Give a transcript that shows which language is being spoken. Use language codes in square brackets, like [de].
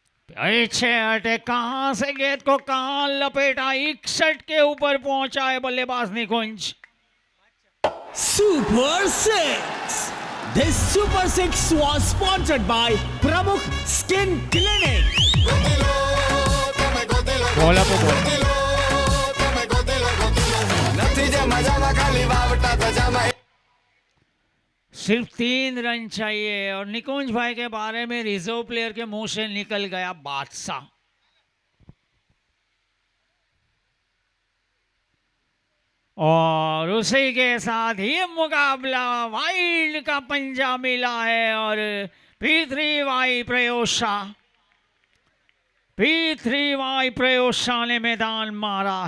[hi] पीछे हटे, कहां से गेंद को कहां लपेटा, 61 के ऊपर पहुंचा है बल्लेबाज निकुंज. [en] Super Six. This Super Six was sponsored by Pramukh Skin Clinic. [gu] Gotilo તમે ગોતીલો બોલા તો બોલ. ગોતીલો તમે ગોતીલો ગોતીલો નથી જે મજામાં ખાલી વાવટા ધજામાં [hi] सिर्फ 3 रन चाहिए और निकुंज भाई के बारे में रिजर्व प्लेयर के मुंह से निकल गया बादशाह. और उसी के साथ ही मुकाबला वाइल्ड का पंजा मिला है और P3Y प्रयोशा ने मैदान मारा है.